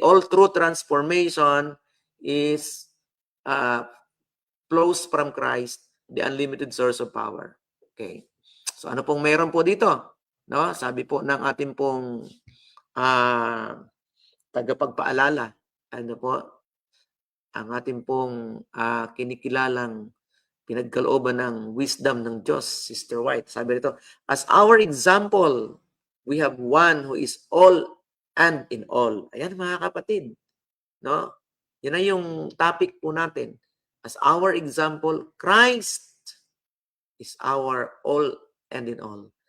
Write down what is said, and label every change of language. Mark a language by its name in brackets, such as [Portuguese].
[English] All true transformation is flows from Christ, the unlimited source of power. [Filipino] Okay. So, ano pong meron po dito? No? Sabi po ng ating pong tagapagpaalala, ano po, ang ating pong kinikilalang pinagkalooban ng wisdom ng Diyos, Sister White. Sabi rito, [English] as our example, we have one who is all and in all. [Filipino] Ayan, mga kapatid. No? Yan na yung topic po natin. [English] As our example, Christ is our all and in all.